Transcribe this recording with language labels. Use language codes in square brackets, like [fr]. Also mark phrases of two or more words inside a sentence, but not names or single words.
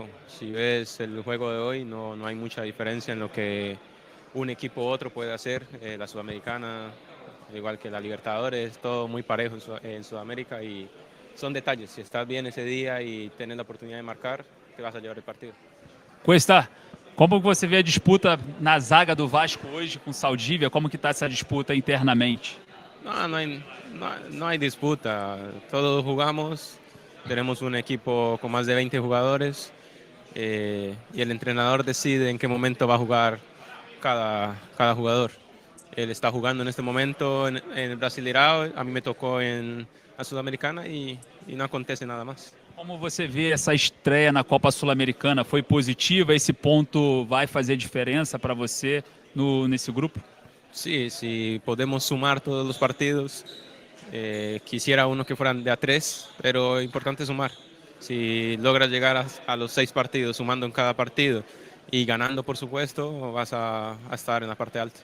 [es] Si ves el juego de hoy, no hay mucha diferencia en lo que un equipo u otro puede hacer. La Sudamericana, igual que la Libertadores, todo muy parejo en Sudamérica y son detalles. Si estás bien ese día y tienes la oportunidad de marcar, te vas a llevar el partido. [pt] Cuesta, como que você vê a disputa na zaga do Vasco hoje com o Saldívia? Como que está essa disputa internamente? [es] No hay disputa. Todos jugamos. Tenemos un equipo con más de 20 jugadores y el entrenador decide en qué momento va a jugar cada jugador. Él está jugando en este momento en el Brasileirao, a mí me tocó en la Sudamericana y no acontece nada más. [pt] Como você vê essa estreia na Copa Sul-Americana? Foi positiva? Esse ponto vai fazer diferença para você nesse grupo? [es] Sí, si podemos sumar todos los partidos, quisiera uno que fueran de a 3, pero importante sumar. Si logras llegar a los 6 partidos, sumando en cada partido y ganando, por supuesto, vas a estar en la parte alta.